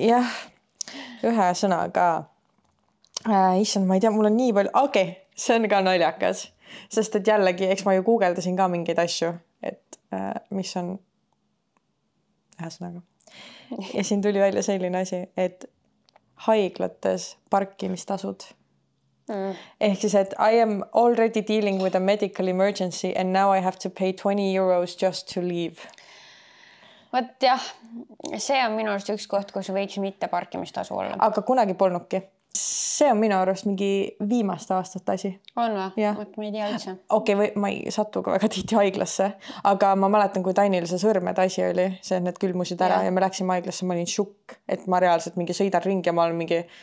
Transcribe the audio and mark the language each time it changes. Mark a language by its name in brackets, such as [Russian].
[Estonian] Jah, ühe sõnaga. Issand, ma ei tea, mul on nii palju... see on ka naljakas. Sest et jällegi, eks ma ju guugeldasin ka mingeid asju, et mis on ühe sõnaga. Ja siin tuli välja selline asi, et haiglates parkimistasud. Ehk siis, et [English] I am already dealing with a medical emergency and now I have to pay 20 euros just to leave. [Estonian] Võt jah, see on minu arust üks koht, kus võiks mitte parkimistasu olla. Aga kunagi polnudki. See on minu arust mingi viimaste aastate asi. On või? Võt ma ei tea üldse. Või ma ei satu ka väga tihti haiglasse, aga ma mäletan, kui Tainil see sõrmede asi oli, see need külmusid ära ja me läksime haiglasse, ma olin šukk, et ma reaalselt mingi sõidan ringi ja ma olen mingi